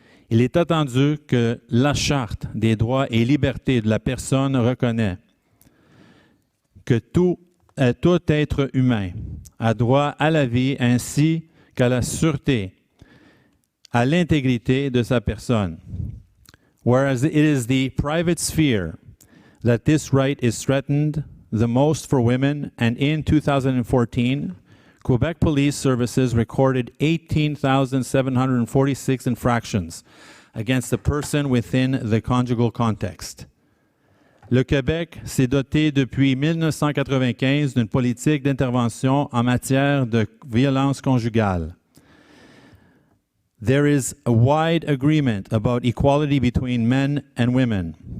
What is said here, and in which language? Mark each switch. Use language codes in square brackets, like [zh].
[fr] Il est attendu que la Charte des droits et libertés de la personne reconnaît que tout être humain a droit à la vie ainsi qu'à la sûreté, à l'intégrité de sa personne. [en] Whereas it is the private sphere that this right is threatened the most for women, and in 2014, Quebec Police Services recorded 18,746 infractions against a person within the conjugal context. [fr] Le Québec s'est doté depuis 1995 d'une politique d'intervention en matière de violence conjugale. [en] There is a wide agreement about equality between men and women.